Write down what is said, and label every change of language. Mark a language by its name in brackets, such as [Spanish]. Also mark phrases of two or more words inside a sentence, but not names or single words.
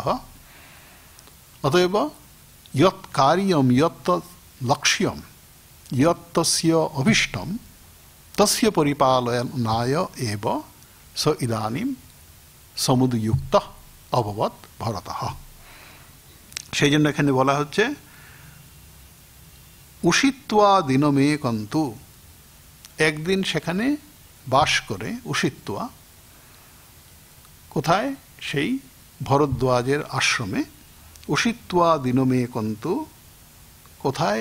[Sanskrit] अतएव यत् कार्यं यत् लक्ष्यं यत् तस्य अभिष्टं तस्य परिपालनाय एव स इदानीं समुदयुक्तः अभवत् भरतः। [Bangla] সেই জন্য এখানে বলা হচ্ছে [Sanskrit] উষিত্বা দিনমেকন্তু, [Bangla] একদিন সেখানে বাস করে উষিত্বা, কোথায়? সেই ভরদ্বাজের আশ্রমে। [Sanskrit] উষিত্বা দিনমেকন্তু [Bangla] কোথায়?